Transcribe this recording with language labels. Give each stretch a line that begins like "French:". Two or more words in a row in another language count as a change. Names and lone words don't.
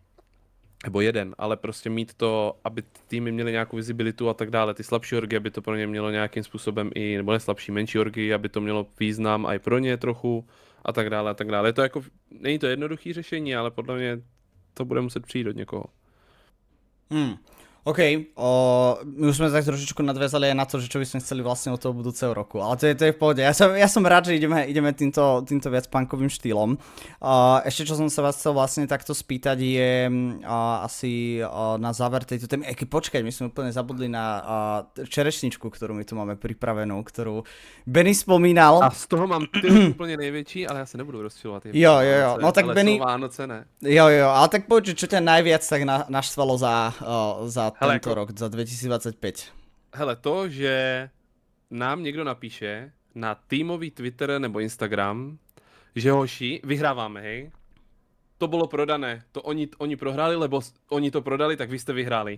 Czech: Nebo jeden, ale prostě mít to, aby týmy měly nějakou vizibilitu a tak dále. Ty slabší orgy, aby to pro ně mělo nějakým způsobem i, nebo ne slabší, menší orgy, aby to mělo význam a i pro ně trochu a tak dále a tak dále. Je to jako, není to jednoduché řešení, ale podle mě to bude muset přijít od někoho.
Slovak: OK, my už sme tak trošičku nadviazali aj na to, že čo by sme chceli vlastne od toho budúceho roku, ale to je v pohode. Ja som rád, že ideme týmto viac punkovým štýlom. Ešte čo som sa vás chcel vlastne takto spýtať je asi na záver tejto témy. Počkaj, my sme úplne zabudli na čerešničku, ktorú my tu máme pripravenú, ktorú Benny spomínal.
Czech: A z toho mám ty úplně největší, ale já se nebudu rozčilovat. Jo, no tak ale Benny... Vánoce ne.
Slovak: Jo, ale tak poď, čo ťa najviac tak naštvalo za
Czech: Hele,
Slovak: tento rok, za 2025.
Czech: Hele, to, že nám někdo napíše na týmový Twitter nebo Instagram, že hoši, vyhráváme, hej, to bylo prodané, to oni prohráli, lebo oni to prodali, tak vy jste vyhráli.